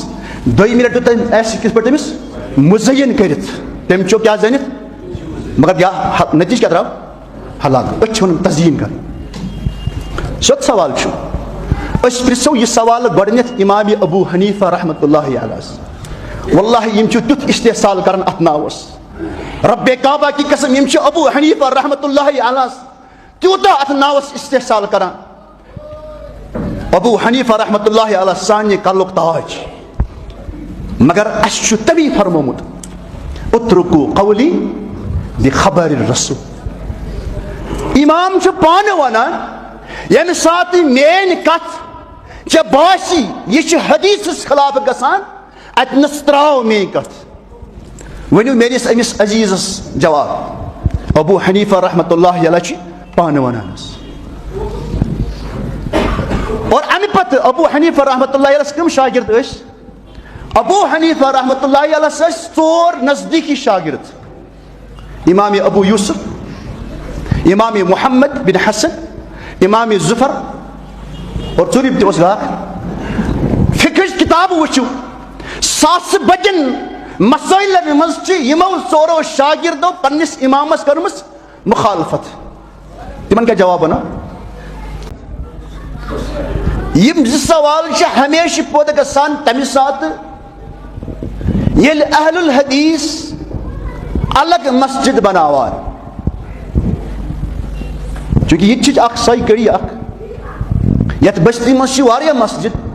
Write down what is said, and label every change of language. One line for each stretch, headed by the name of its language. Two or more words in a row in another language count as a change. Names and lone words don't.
Kashmiri: دوٚیمہِ لَٹہِ دیُت اَسہِ کِتھ پٲٹھۍ أمِس مُزیٖن کٔرِتھ تٔمۍ چیوٚو کیٛاہ زٲنِتھ مگر نٔتیٖجہٕ کیٛاہ درٛاو ہلاک أسۍ چھِ وَنان تزیٖن کَرٕنۍ سیوٚد سوال چھُ أسۍ پرٛژھو یہِ سوال گۄڈٕنٮ۪تھ امام ابو حنیفہ رحمۃ اللہ علیہَس واللہ یِم چھِ تیُتھ استحصال کران اَتھ ناوَس
Urdu: ربِ کعبہ کی
Kashmiri: قسم یِم چھِ ابو حنیفہ رحمۃ اللہ علیہَس تیوٗتاہ اَتھ ناوَس استحصال کران ابو حنیفہ
Arabic: رحمۃ اللہ علیہ
Kashmiri: سانہِ کلُک تاج مگر اَسہِ چھُ تمی فرمومُت
Arabic: اُترکو قولی بِخبر الرسول
Kashmiri: امام چھُ پانہٕ وَنان ییٚمہِ ساتہٕ میٲنۍ کتھ ژےٚ باسی یہِ چھِ حدیثس خلاف گژھان اتنس تراو میٲنۍ کتھ ؤنِو میٲنِس أمِس عزیٖزس جواب ابو حنیفہ
Arabic: رحمۃ اللہ علیہ
Kashmiri: چھِ پانہٕ وَنان حظ اور امہِ پتہٕ ابو حنیفہ رحمۃ اللہ علیہَس کٕم شاگرد ٲسۍ ابو حنیفہ رحمۃ اللہ علیہَس ٲسۍ 4 نزدیٖکی شاگرد امام ابو یوسف امام محمد بن حسن امام ظفر اور ژوٗرِم تہِ اوس بیٛاکھ فِقہٕچ کِتابہٕ وٕچھِو ساسہٕ بَدٮ۪ن مسٲیلَن منٛز چھِ یِمو 4 شاگردو پنٛنِس اِمامَس کٔرمٕژ مُخالفت تِمن کیٛاہ جواب وَنو یِم 2 سوال چھِ ہمیشہِ پٲدٕ گژھان تَمہِ ساتہٕ ییٚلہِ
Arabic: اہل الحدیث
Kashmiri: الگ مسجد بناوان چوٗنٛکہِ ییٚتہِ چھِ اکھ سۄے کٔڑی اکھ یتھ بستی منٛز چھِ واریاہ مسجد